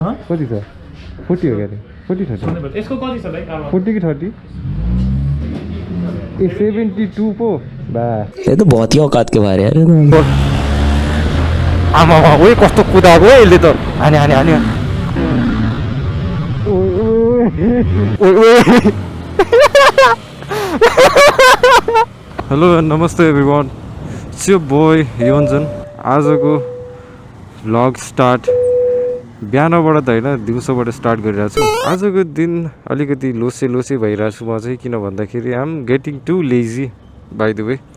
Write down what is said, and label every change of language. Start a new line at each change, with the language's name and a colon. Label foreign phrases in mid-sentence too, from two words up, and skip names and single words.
Nepali: कति छ 40 हो क्या 40 30 यसको कति छ भाइ 40 कि 30 ए 72 पो बा
Hindi: ये तो बहुत ही औकात के बारे यार
Nepali: आमा ओए कस्तो कुदाको यसले त हाने हाने हाने हेलो नमस्ते
English: everyone it's your boy
Nepali: योन्जन आजको
English: vlog start
Nepali: बिहानबाट त होइन दिउँसोबाट स्टार्ट गरिरहेको छु आजको दिन अलिकति लोसे भइरहेको छु म चाहिँ किन भन्दाखेरि
English: I am getting to lazy by the way